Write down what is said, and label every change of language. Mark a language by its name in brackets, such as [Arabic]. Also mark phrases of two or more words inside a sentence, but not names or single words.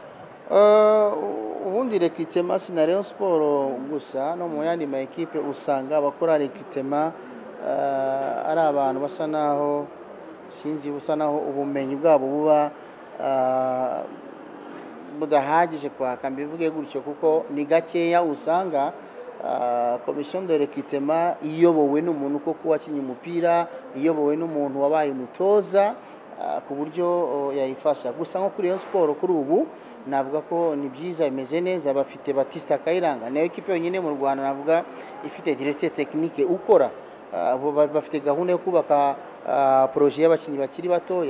[Kinyarwanda] Ubundi recruitment sina Rayon Sports gusa, no mu yandi ma equipe usanga abakora recruitment ari abantu basa naho sinzi, busa naho ubumenyi bwabo buba budahagije kwaka, mbivuge gutyo, kuko ni gakeya usanga [French] commission de recrutement [Kinyarwanda] iyobowe n'umuntu koko wakinye umupira, iyobowe n'umuntu wabaye umutoza ku buryo yayifasha. Gusa nko kuri Rayon Sports kuri ubu navuga ko ni byiza, imeze neza, bafite Batista Kayiranga, nayo equipe yonyine mu Rwanda navuga ifite [French] directeur technique [Kinyarwanda] ukora, bafite gahunda yo kubaka projet y'abakinyi bakiri batoya.